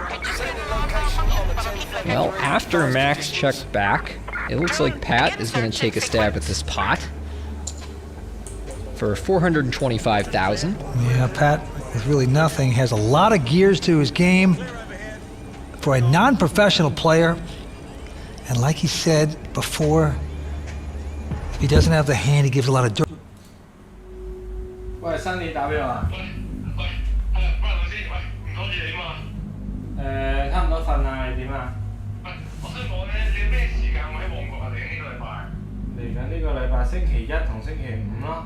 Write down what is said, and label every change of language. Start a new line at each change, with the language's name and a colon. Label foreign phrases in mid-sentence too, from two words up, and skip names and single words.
English: Well, after Max checked back, it looks like Pat is going to take a stab at this pot for 425,000. Yeah, Pat is really nothing. Has a lot of gears to his game for a non-professional player. And like he said before, if he doesn't have the hand, he gives a lot of dirt.
Cantonese: 喂，新年打俾我啊！喂，喂老師，喂，唔阻住你嘛？差唔多瞓啦，你點啊？喂，我想講咧，你咩時間會喺旺角啊？嚟緊呢個禮拜？嚟緊呢個禮拜星期一同星期五咯。